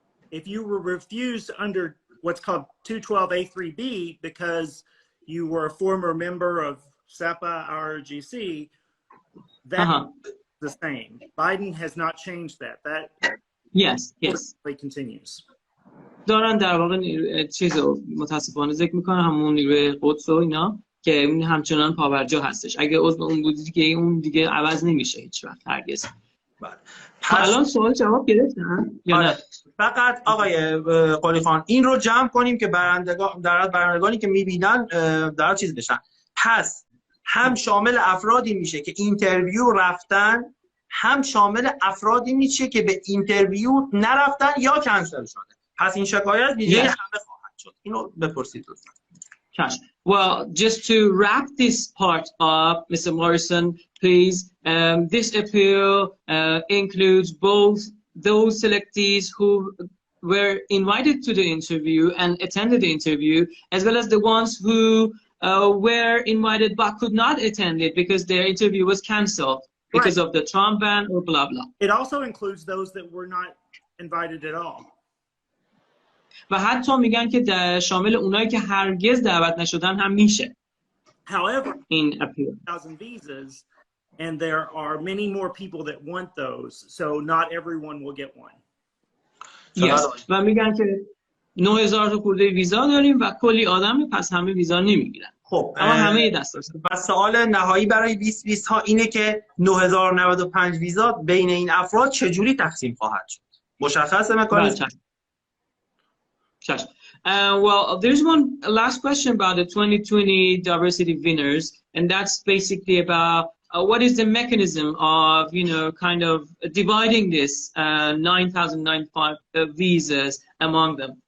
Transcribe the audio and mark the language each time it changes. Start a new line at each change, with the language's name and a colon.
English: If you were refused under what's called 212A3B because you were a former member of SEPA IRGC, that's the same. Biden has not changed that. That yes continues.
Persian: دارن در واقع چیزو متاسفانه ذکر میکنن، همون نیروی قدس و اینا که این همچنان پاورجا هستش. اگه عضو اون بودی که اون دیگه عوض نمیشه هیچ وقت هرگز. الان سوال جواب گرفتن یا نه؟ فقط آقای قلی خان این رو جمع کنیم که برندگانی که میبینن در چیز بشن. پس هم شامل افرادی میشه که اینترویو رفتن، هم شامل افرادی میشه که به اینترویو نرفتن یا کنسل شده. پس این شکایت ویژه همه خواهد شد. اینو بپرسید لطفا.
English: Cash. Well, just to wrap this part up, Mr. Morrison, please, this appeal includes both those selectees who were invited to the interview and attended the interview, as well as the ones who were invited but could not attend it because their interview was cancelled because of the Trump ban or blah, blah. It also includes those that were not invited at all.
Persian: و حتی میگن که شامل اونایی که هرگز دعوت نشدن هم میشه.
English: However, in appeal 1,000 visas, and there are many more people that want those, so not everyone will get one. Yes.
Persian: و میگن که 9,000 تا خورده ویزا داریم و کلی آدم، پس همه ویزا نمیگیرن. خب اما همه دست داشتن. و سوال نهایی برای 2020 ها اینه که 9,095 ویزا بین این افراد چجوری تقسیم خواهد شد؟ مشخصه مکانیزم؟
English: Well, there's one last question about the 2020 diversity winners, and that's basically about what is the mechanism of, you know, kind of dividing this 9,095 visas among them.